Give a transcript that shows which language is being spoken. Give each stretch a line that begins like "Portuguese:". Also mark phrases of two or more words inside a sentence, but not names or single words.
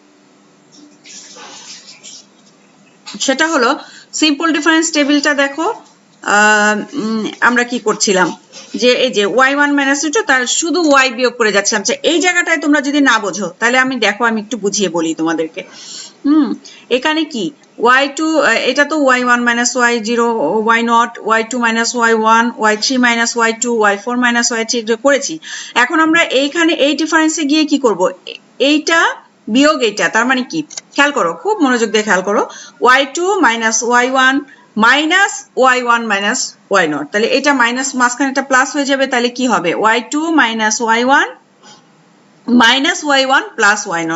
Bangla: সেটা হলো
English: simple difference table
Bangla: দেখো আমরা কি করছিলাম, যে এই যে y1 মাইনাস 2 তার শুধু y বিয়োগ করে যাচ্ছিলাম। এই জায়গাটায় তোমরা যদি না বোঝো তাহলে আমি দেখো আমি একটু বুঝিয়ে বলি তোমাদেরকে। এখানে কি y2, এটা তো y1 মাইনাস y0 y0, y2 মাইনাস y1, y3 মাইনাস y2, y4 মাইনাস y3 করেছি। এখন আমরা এইখানে এই ডিফারেন্সে গিয়ে কি করব, এইটা বিয়োগ এইটা, তার মানে কি খেয়াল করো, খুব মনোযোগ দিয়ে খেয়াল করো, y2 মাইনাস y1 মাইনাস y1 মাইনাস y0, তাহলে এটা মাইনাস মাঝখানে একটা প্লাস হয়ে যাবে, তাহলে কি হবে y2 মাইনাস y1 মাইনাস y1 প্লাস y0।